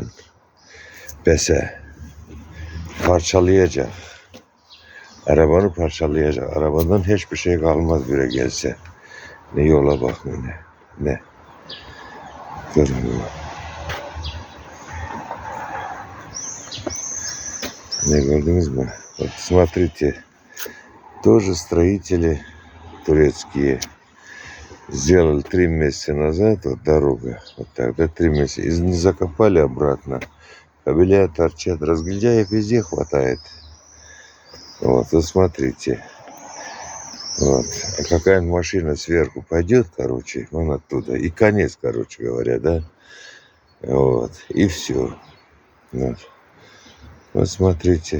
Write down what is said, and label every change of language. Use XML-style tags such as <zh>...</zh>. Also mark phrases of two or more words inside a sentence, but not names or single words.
<tr>Bese. Parçalayacak. Arabanı parçalayacak. Arabadan hiçbir şey kalmaz bire gelse. Ne yola bak ne. Ne. Görün bunu. Не gördünüz mü?</tr> <ru>Вот смотрите, тоже строители турецкие сделали 3 месяца назад вот дорога, вот тогда 3 месяца, и не закопали обратно, кабеля торчат, разгильдяев везде хватает. Вот смотрите, вот, а какая-нибудь машина сверху пойдет, короче, вон оттуда, и конец, короче говоря, да, вот, и все, вот смотрите.</ru>